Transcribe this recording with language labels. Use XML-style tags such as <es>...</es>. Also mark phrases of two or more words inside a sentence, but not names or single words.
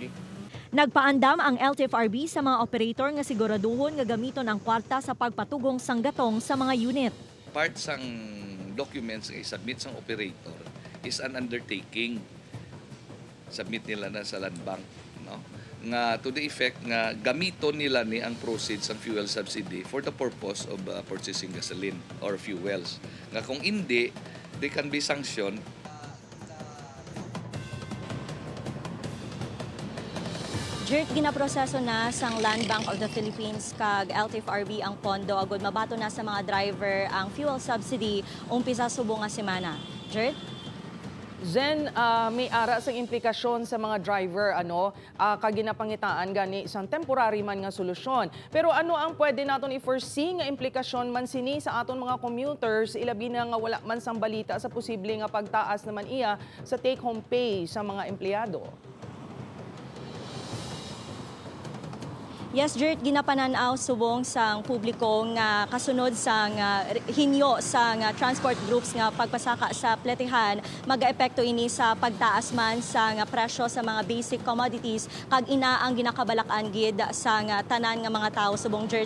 <hil>Nagpaandam ang LTFRB sa mga operator nga siguraduhon nga gamiton ang kwarta sa pagpatugong sang gatong sa mga unit. Part sang documents nga i-submit sang operator</hil> <en>is an undertaking.</en> <hil>Submit nila na sa land bank, no?</hil> <en>Nga to the effect</en> <hil>nga gamiton nila ni ang</hil> <en>proceeds ng fuel subsidy for the purpose of purchasing gasoline or fuels.</en> <hil>Nga kung hindi,</hil> <en>they can be sanctioned.</en> <hil>Dirt ginaproseso na sang Land Bank of the Philippines kag LTFRB ang pondo agud mabato na sa mga driver ang</hil> <en>fuel subsidy</en> <hil>umpisa subong nga semana. Dirt? Zen, may ara sa implikasyon sa mga driver, kag ginapangitaan gani isang temporary man nga solusyon. Pero ano ang pwede naton i-foresee nga implikasyon man sini sa aton mga commuters, ilabi na nga wala man sang balita sa posible nga pagtaas naman iya sa</hil> <en>take-home pay</en> <hil>sa mga empleyado? Yes, Jert, ginapananaw subong sang publiko nga kasunod sang hinyo sang</hil> <en>transport groups</en> <hil>nga pagpasaka sa pletehan, mag-aepekto ini sa pagtaas man sang presyo sa mga</hil> <en>basic commodities</en> <hil>kag ina ang ginakabalakan gid sang tanan nga mga tao subong Jert.</hil>